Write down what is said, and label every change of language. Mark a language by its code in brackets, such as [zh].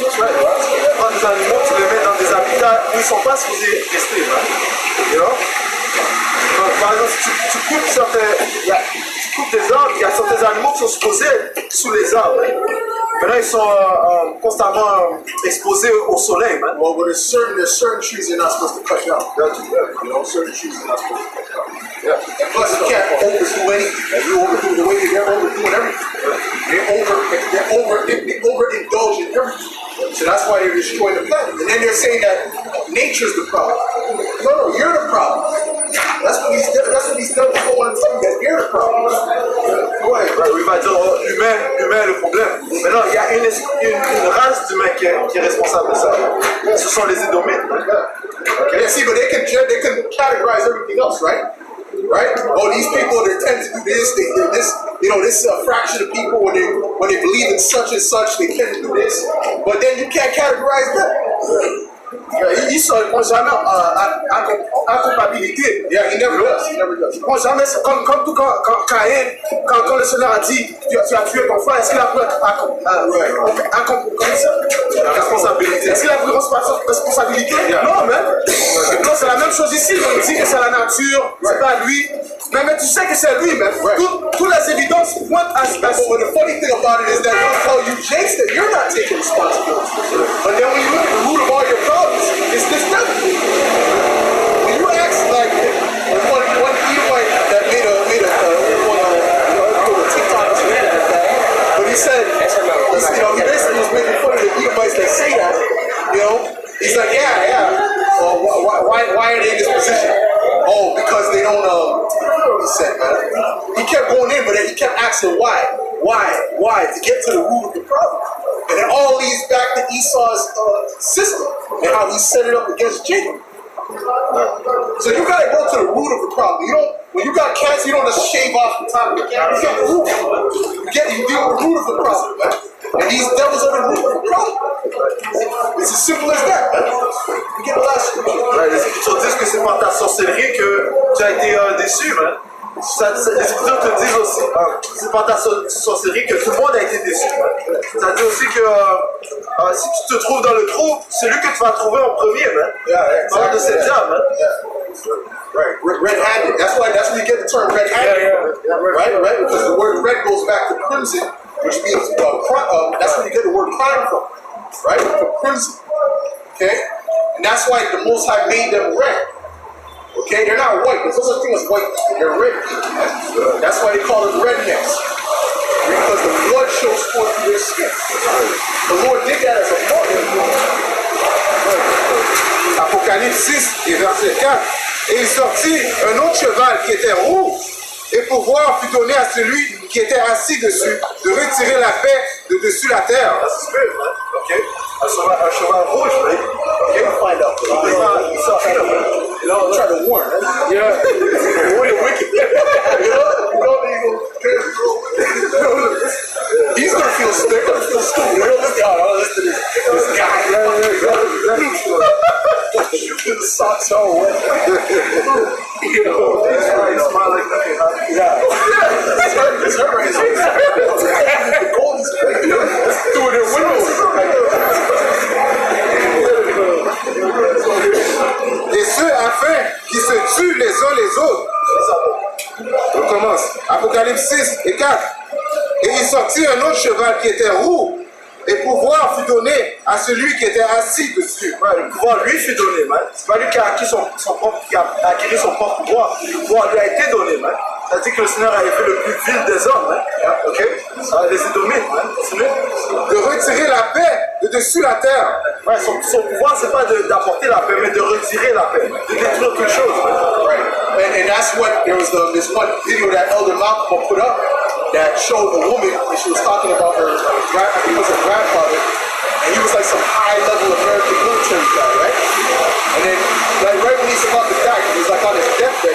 [fr] Quand des animaux, tu les mets dans des habitats où ils ne sont pas supposés rester. Par exemple, si tu coupes des arbres, il y a certains animaux qui sont supposés être sous les arbres. Maintenant, ils sont constamment exposés au soleil. [en] Well, there's certain trees you're not supposed to cut down. Certain trees you're not supposed to cut down. And plus, you can't overdo anything. You overdo the way they're overdoing everything. They overindulge in everything. So that's why they're destroying the planet. And then they're saying that nature's the problem. No, you're the problem. That's what these devils don't want to tell you, that you're the problem. [fr] Ouais, il va dire l'humain est le problème. Maintenant, il y a une race d'humains qui est responsable de ça. Ce sont les Édomites. [en] Okay. Yeah, see, but they can categorize everything else, right? right? Oh, these people, they tend to do this, they're this, this is a fraction of people when they believe in such and such, they tend to do this. But then you can't categorize that. [fr] Ils ne prend jamais en culpabilité. [en] Yeah, he never does. He never does. [fr] Ils ne prend jamais, comme tout quand Caïn, quand le Seigneur a dit tu as tué ton frère, est-ce qu'il a pris responsabilité? Est-ce qu'il a pris responsabilité? Non, mais non, c'est la même chose ici. On dit que c'est la nature, c'est pas lui. Mais tu sais que c'est lui, mais toutes les évidences pointent à ce [en] But the funny thing about it is that they'll tell you, Jakes, that you're not taking responsibility. But then when you look at the root of all your problems, it's this devil. When you ask, like, one Edomite that made a TikTok, but he said, he basically was making fun of the Edomites that say that, he's like, yeah. Why are they in this position? Oh, because they don't, he said, man. He kept going in, but then he kept asking why, to get to the root of the problem. And it all leads back to Esau's system and how he set it up against Jacob. So you gotta go to the root of the problem. When you got cancer, you don't just shave off the top of the cancer. You get the root. You deal with the root of the problem, man. And these devils are the root of the problem. It's as simple as that, man. You get the last [fr] Les Écritures disent que c'est par ta sorcellerie que tu as été déçu, man. Les Écritures te disent aussi, c'est par ta sorcellerie que tout le monde a été déçu. Ça dit aussi que si tu te trouves dans le trou, c'est lui que tu vas trouver en premier, man. Parle de cette diable, man. [en] Right, red-handed. That's where you get the term red-handed. Right, because the word red goes back to crimson, which means that's where you get the word crime from. Right, from crimson. Okay, and that's why the Most High made them red. Okay, they're not white. There's no such thing as white people. They're red people. That's why they call them rednecks. Because the blood shows forth through their skin. The Lord did that as a mark. [fr] Apocalypse 6 et verset 4. Et il sortit un autre cheval qui était roux, et pouvoir fut donné à celui qui était assis dessus de retirer la paix de dessus la terre. Okay. Un cheval rouge, right? [en] Okay, we'll find out. [fr] Il sortit là, [en] I'm trying to warn. yeah. Warning wicked. He's gonna feel stupid. They're gonna feel stupid. Listen to this guy. The socks all wet. That's right, you smile like nothing, huh? Yeah. It's hurt right now. The cold is through their windows. [fr] Et ceux afin qu'ils se tuent les uns les autres. On commence. Apocalypse 6 et 4. Et il sortit un autre cheval qui était roux, et pouvoir fut donné à celui qui était assis dessus. Ouais, le pouvoir lui fut donné, man. C'est pas lui qui a acquis son propre pouvoir. Le pouvoir lui a été donné, man. C'est-à-dire que le Seigneur avait fait le plus vil des hommes, man. Ok? Les Édomites, man. De retirer la paix de dessus la terre. Ouais, son pouvoir, c'est pas d'apporter la paix, mais de retirer la paix, de détruire toute chose. Right. [en] And that's what there was this one video that Elder Malcolm put up that showed a woman and she was talking about her grandfather, and he was like some high-level American military guy, right? And then, like right when he's about to die, he was like on his deathbed.